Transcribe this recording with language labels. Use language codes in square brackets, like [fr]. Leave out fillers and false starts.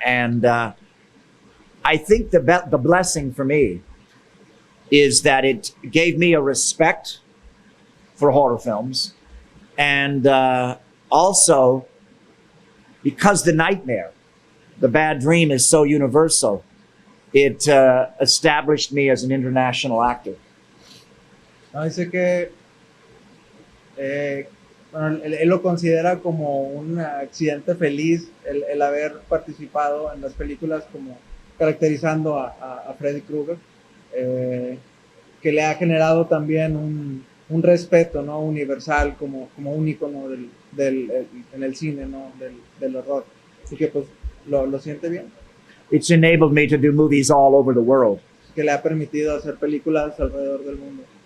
[en] And I think the blessing for me is that it gave me a respect for horror films. And also, because the nightmare, the bad dream, is so universal, it established me as an international actor. [es] No, dice que él lo considera como un accidente feliz el haber participado en las películas como caracterizando a Freddy Krueger, que le ha generado también un respeto, ¿no?, universal como un ícono en el cine, ¿no?, del horror. Así que pues lo siente bien. [en] It's enabled me to do movies all over the world. [es] Que le ha permitido hacer películas alrededor del mundo.